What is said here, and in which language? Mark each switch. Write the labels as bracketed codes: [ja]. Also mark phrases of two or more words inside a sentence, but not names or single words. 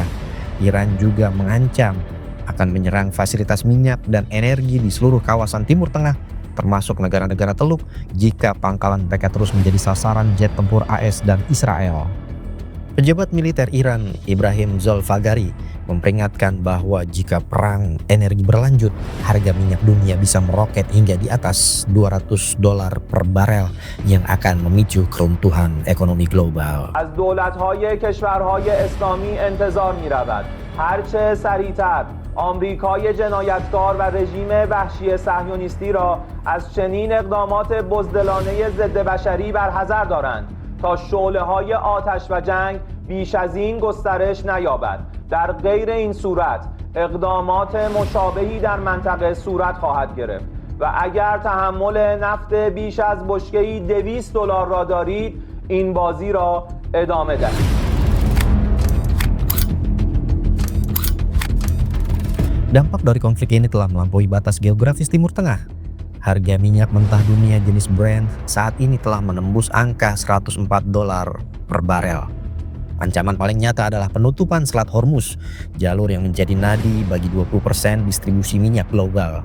[id] Iran juga mengancam akan menyerang fasilitas minyak dan energi di seluruh kawasan Timur Tengah, termasuk negara-negara Teluk, jika pangkalan mereka terus menjadi sasaran jet tempur AS dan Israel. Pejabat militer Iran, Ibrahim Zolfagari, memperingatkan bahwa jika perang energi berlanjut, harga minyak dunia bisa meroket hingga di atas $200 per barel yang akan memicu keruntuhan ekonomi global. [fa] از دولت‌های کشورهای اسلامی انتظار می‌رود هرچه سریعتر آمریکای جنایتکار و رژیم وحشی صهیونیستی را از چنین اقدامات بزدلانه ضد بشری برحذر دارند تا شعله‌های آتش و جنگ بیش از این گسترش نیابد. در غیر این صورت اقدامات مشابهی در منطقه صورت خواهد گرفت و اگر تحمل نفت بیش از بشکه‌ای $200 را دارید این بازی را ادامه دهید. [id] Dampak dari konflik ini telah melampaui batas geografis Timur Tengah. Harga minyak mentah dunia jenis Brent saat ini telah menembus angka $104 per barel. Ancaman paling nyata adalah penutupan Selat Hormuz, jalur yang menjadi nadi bagi 20% distribusi minyak global.